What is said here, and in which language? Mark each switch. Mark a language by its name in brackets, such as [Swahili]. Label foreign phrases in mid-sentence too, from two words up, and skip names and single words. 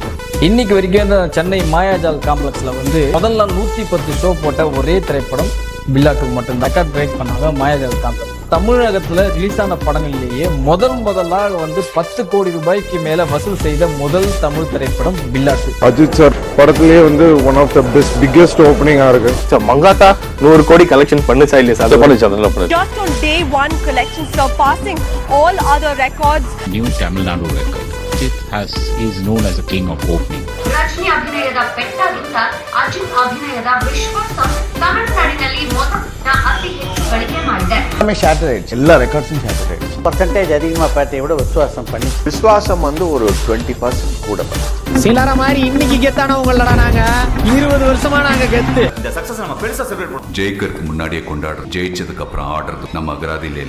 [Tamil] இன்னைக்கு வரைக்கும் சென்னை மாயாஜால் காம்ப்ளெக்ஸ்ல முதல் நாள் 110 ஷோ போட்ட ஒரே திரைப்படம் பில்லா 2 மட்டும் [English] record break [Tamil] பண்ணாங்க மாயாஜால் காம்ப்ளெக்ஸ். தமிழகத்துல ரிலீஸ் ஆன படங்களிலேயே முதலாக 10 கோடி ரூபாய்க்கு மேல வசூல் செய்த முதல் தமிழ் திரைப்படம் பில்லா 2. அஜித் சார் படத்திலேயே [English] one of the best biggest [Tamil] ஓப்பனிங்கா இருக்கு. மங்காத்தா 100 கோடி கலெக்ஷன் பண்ணுச்சா இல்லையா? அது பண்ணுச்சு. [English] Just on day 1 collection surpassing all other records. New Tamil Nadu record. He is known as a king of opening. [Kannada] ರಜನಿ ಅಭಿನಯದ ಬೆಟ್ಟದಿಂದ ಅಜಿತ್ ಅಭಿನಯದ ವಿಶ್ವಾಸ ತಮಿಳುನಾಡಿನಲ್ಲಿ ಮೊದಲ ಅತಿ ಹೆಚ್ಚು ಗಳಿಕೆ ಮಾಡಿದೆ. [Tamil] எல்லா [English] records shatter [Tamil] ஆயிடுச்சு. பர்சன்டேஜ் அதிகமா பார்த்ததை விட விசுவாசம் பண்ணி விசுவாசம் ஒரு 20% கூட சிலர மாதிரி இன்னைக்கு கெத்தானவங்களடா நாங்க 20 வருஷமா நாங்க கெத்து. இந்த சக்சஸ் நம்ம பெருசா செலிப்ரேட் பண்ணுவோம். ஜெயிக்கிறதுக்கு முன்னாடியே கொண்டாடுறோம், ஜெயிச்சதுக்கு அப்புறம் ஆடுறது நம்ம அகராதியில